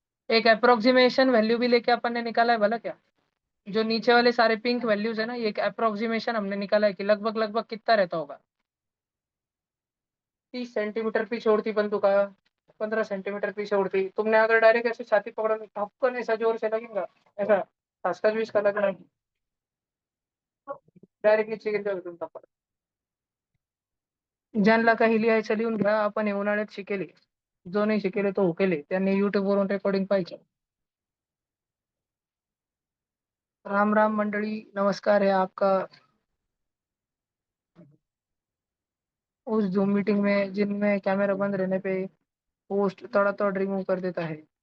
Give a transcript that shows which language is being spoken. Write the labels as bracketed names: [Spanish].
[Hindi] एक approximation value भी लेके अपन ने निकाला है भला क्या? जो नीचे वाले सारे पिंक वैल्यूज है ना, ये एक अप्रोक्सीमेशन हमने निकाला है कि लगभग लगभग कितना रहता होगा। 30 सेंटीमीटर पीछे उड़ती बंदूका, 15 सेंटीमीटर पीछे उड़ती, तुमने अगर डायरेक्ट ऐसे छाती पकड़ो तो धक्कन ऐसा जोर से लगेगा, ऐसा खसखस भी इसका लगना, डायरेक्ट नीचे गिर जाओगे तुम तब। [Marathi] ज्यांना काही लिहायचं लिहून घ्या, आपण हे उन्हाळ्यात शिकेले, जो नाही शिकेले तो हुकेले, त्यांनी युट्यूब वरून रेकॉर्डिंग पाहिजे। [Hindi] राम राम मंडली, नमस्कार है आपका उस जूम मीटिंग में जिनमें कैमरा बंद रहने पे पोस्ट तड़ातड़ रिमूव कर देता है।